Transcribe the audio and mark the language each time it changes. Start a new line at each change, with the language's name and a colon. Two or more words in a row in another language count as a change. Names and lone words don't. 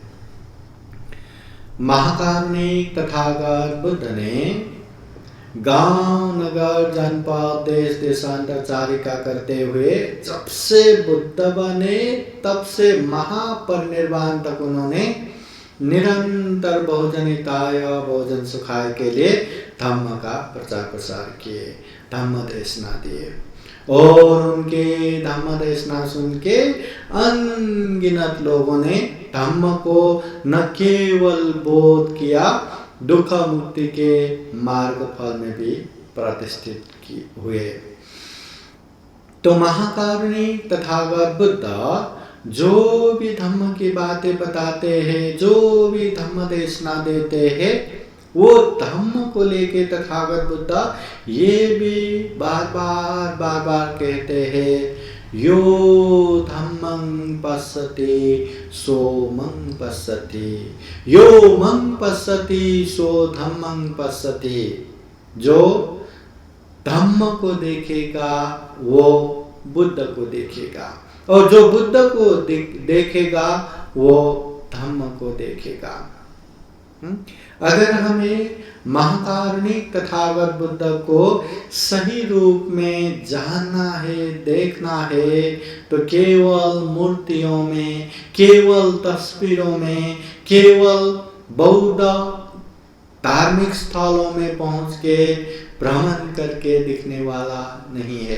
Hindi: महाकारुणिक तथागत बुद्ध ने गांव नगर जनपद देश देशांतर चारिका करते हुए जब से बुद्ध बने तब से महापरिनिर्वाण तक उन्होंने निरंतर
Pali: बहुजन हिताय बहुजन सुखाय
Hindi: के लिए धम्म का प्रचार प्रसार किए, धम्म देशना दिए और उनके धम्म देशना सुन के अनगिनत लोगों ने धम्म को न केवल बोध किया दुख मुक्ति के मार्ग फल में भी प्रतिष्ठित हुए। तो महाकारुणिक तथागत बुद्ध जो भी धम्म की बातें बताते हैं, जो भी धम्म देशना देते हैं, वो धम्म को लेके तथागत बुद्ध ये भी बार बार कहते हैं,
Pali: यो धम्मं पश्यति सो मं पश्यति, यो मं पश्यति सो धम्मं पश्यति।
Hindi: जो धम्म को देखेगा वो बुद्ध को देखेगा और जो बुद्ध को देखेगा वो धम्म को देखेगा। अगर हमें महाकारुणिक तथागत बुद्ध को सही रूप में जानना है, देखना है, तो केवल मूर्तियों में, केवल तस्वीरों में, केवल बौद्ध धार्मिक स्थलों में पहुंच के भ्रमण करके दिखने वाला नहीं है।